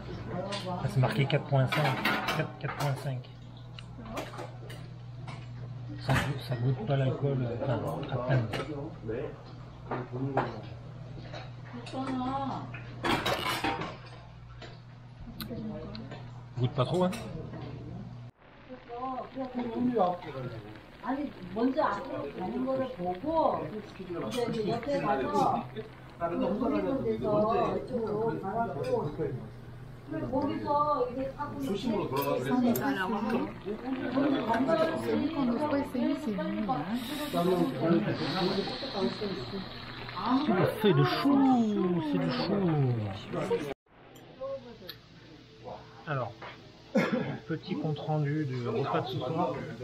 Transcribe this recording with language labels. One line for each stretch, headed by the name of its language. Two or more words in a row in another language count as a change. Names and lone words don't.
French: C'est marqué 4.5. 4.5. Ça goûte pas l'alcool, enfin, à peine. Goûte pas trop, hein?
Korean: 아니 먼저 앞으로 가는 거를 보고 이제 옆에 가서 움직이는 데서 이쪽으로 가라고 거기서 이게 하고
French: On n'a pas essayé, c'est nul. C'est de chou, c'est du chou. Alors, petit compte rendu du repas de ce soir.